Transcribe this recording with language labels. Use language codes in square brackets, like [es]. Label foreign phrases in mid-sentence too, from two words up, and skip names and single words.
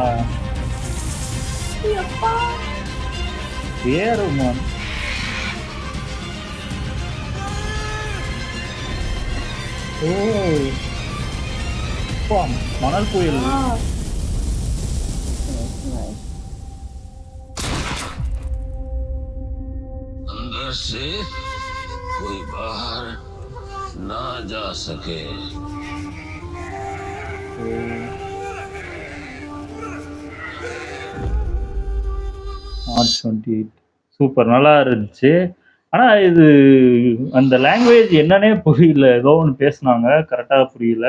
[ta] ஏறுமான் ஓ மணல் புயல். [hi] अंदर से कोई बाहर ना जा सके. [ta] மார்ச் 28 சூப்பர், நல்லா இருந்துச்சு. ஆனா இது அந்த லாங்குவேஜ் என்னன்னே புரியல. ஏதோ ஒன்று பேசுனாங்க, கரெக்டா புரியல.